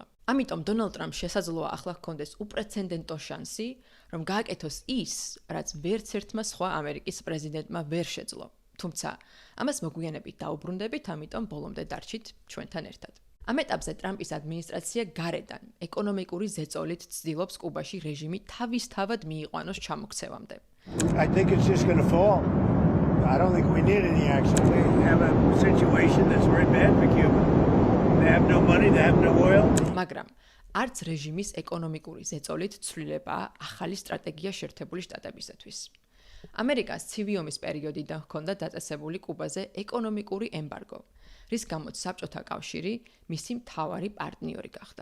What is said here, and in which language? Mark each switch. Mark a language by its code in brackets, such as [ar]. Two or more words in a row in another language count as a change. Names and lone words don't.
[ka] ამიტომ დონალდ ტრამპს შესაძლოა ახლა ჰქონდეს უპრეცედენტო შანსი, რომ გააკეთოს ის, რაც ვერც ერთმა სხვა ამერიკის პრეზიდენტმა ვერ შეძლო. თუმცა, ამას მოგვიანებით დაუბრუნდებით, ამიტომ ბოლომდე დარჩით ჩვენთან ერთად. ამ ეტაპზე ტრამპის ადმინისტრაცია გარედან ეკონომიკური ზეწოლით ცდილობს კუბაში რეჟიმი თავისთავად მიიყვანოს ჩამოქცევამდე. [en] I think it's just going to fall. I don't think we need any action. They have a situation that's very bad for Cuba. They have no money, they have no oil. [ka] მაგრამ არც რეჟიმის ეკონომიკური ზეწოლით ცვლილებაა ახალი სტრატეგია შეერთებული შტატებისათვის. ამერიკას ცივი ომის პერიოდიდან ჰქონდა დაწესებული კუბაზე ეკონომიკური ემბარგო, რის გამოც საბჭოთა კავშირი მისი მთავარი პარტნიორი გახდა.